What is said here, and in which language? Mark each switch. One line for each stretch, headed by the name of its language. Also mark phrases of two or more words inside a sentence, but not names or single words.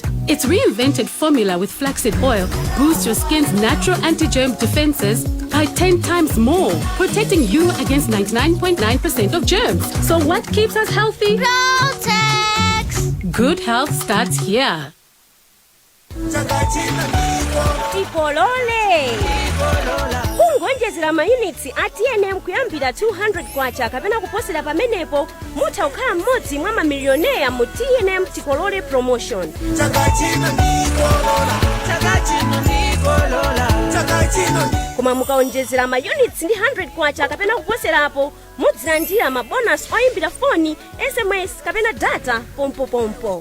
English: Its reinvented formula with flaxseed oil boosts your skin's natural anti-germ defenses by 10 times more, protecting you against 99.9% of germs. So what keeps us healthy? Protex! Good health starts here.
Nyanja: Tikolole kungonjezera mayunitsi a TNM kuyambira 200 kwacha kapena kuposera pamenepo mutha kukhala mmodzi mwa mamilioneya mu TNM Tikolole promotion. Koma mukaonjezera mayunitsi ndi 100 kwacha kapena kuposerapo mudzilandira mabonus oyimbira foni, SMS kapena data pompo.